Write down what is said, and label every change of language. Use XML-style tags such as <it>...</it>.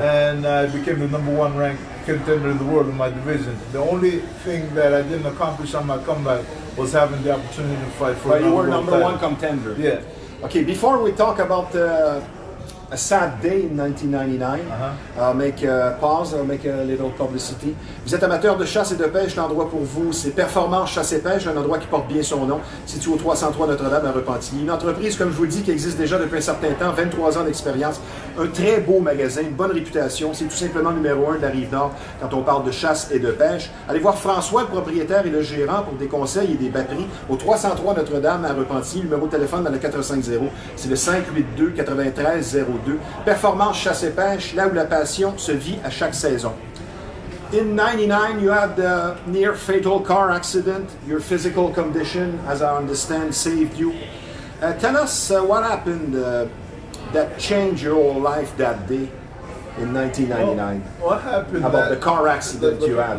<en>And I became the #1 ranked contender in the world in my division. The only thing that I didn't accomplish on my comeback was having the opportunity to fight for but you were #1 contender. Yeah. Okay, before we talk about a sad day in 1999. I'll make a pause, I'll make a little publicity.</en> <fr>Vous êtes amateur de chasse et de pêche, l'endroit pour vous, c'est Performance Chasse et Pêche, un endroit qui porte bien son nom, situé au 303 Notre-Dame à Repentigny. Une entreprise, comme je vous le dis, qui existe déjà depuis un certain temps, 23 ans d'expérience, un très beau magasin, une bonne réputation. C'est tout simplement numéro 1 de la Rive-Nord quand on parle de chasse et de pêche. Allez voir François, le propriétaire et le gérant, pour des conseils et des batteries au 303 Notre-Dame à Repentigny. Le numéro de téléphone dans le 450, c'est le 582-9302. Performance Chasse et Pêche, là où la passion se vit à chaque saison.</fr> <en>In 99, you had the near fatal car accident. Your physical condition, as I understand, saved you. Tell us what happened that changed your whole life that day in 1999. Well, what happened about the car accident you had?</en>